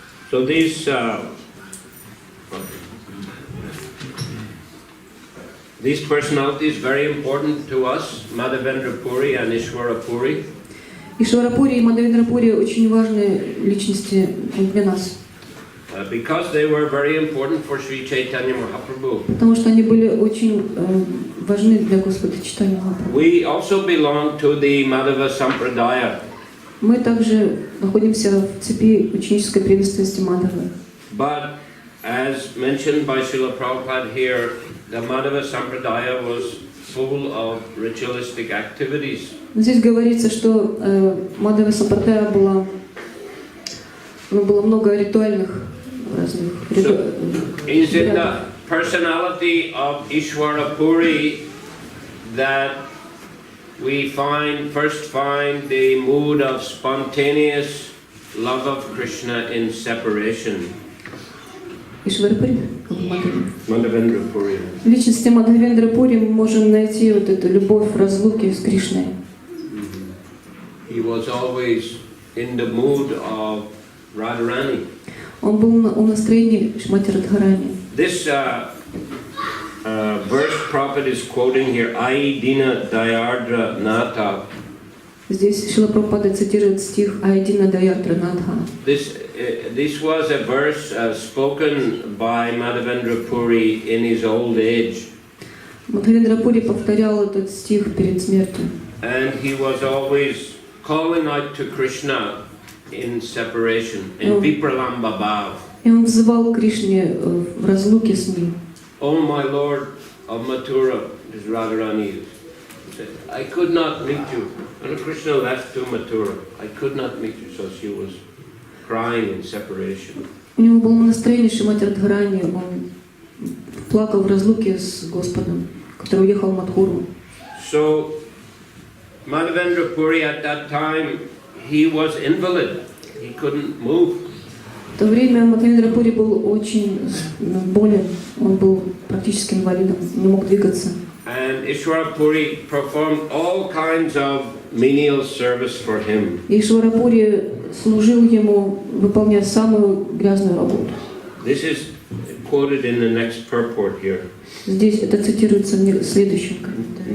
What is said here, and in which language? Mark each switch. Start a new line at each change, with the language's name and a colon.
English: So these personalities very important to us, Madhavendra Puri and Ishwara Puri.
Russian: Ишварапури и Мадхавендра Пури очень важные личности для нас.
English: Because they were very important for Sri Chaitanya Mahaprabhu.
Russian: Потому что они были очень важны для Господа Чайтаньи Махапрабху.
English: We also belong to the Madhava Sampradaya.
Russian: Мы также находимся в цепи ученической преемственности Мадхавы.
English: But as mentioned by Srila Prabhupada here, the Madhava Sampradaya was full of ritualistic activities.
Russian: Здесь говорится, что Мадхава Сампрадая было много ритуальных разных.
English: Is in the personality of Ishvara Puri that we first find the mood of spontaneous love of Krishna in separation.
Russian: Ишварапури?
English: Madhavendra Puri.
Russian: В личности Мадхавендра Пури мы можем найти вот эту любовь в разлуке с Кришной.
English: He was always in the mood of Radharani.
Russian: Он был в настроении Шримати Радхарани.
English: This verse Prophet is quoting here, Aidina Dayardra Natha.
Russian: Здесь Шрила Прабхупада цитирует стих Айдина Даярдра Натха.
English: This was a verse spoken by Madhavendra Puri in his old age.
Russian: Мадхавендра Пури повторял этот стих перед смертью.
English: And he was always calling out to Krishna in separation, in Vipralamba Bhav.
Russian: И он взывал к Кришне в разлуке с ним.
English: Oh my Lord of Mathura, as Radharani said, I could not meet you. When Krishna left to Mathura, I could not meet you, so she was crying in separation.
Russian: У него было настроение Шримати Радхарани, он плакал в разлуке с Господом, который уехал в Мадхуру.
English: So Madhavendra Puri at that time, he was invalid. He couldn't move.
Russian: В то время Мадхавендра Пури был очень болен, он был практически инвалидом, не мог двигаться.
English: And Ishvara Puri performed all kinds of menial service for him.
Russian: И Ишвара Пури служил ему, выполняя самую грязную работу.
English: This is quoted in the next purport here.
Russian: Здесь это цитируется в следующем комментарии.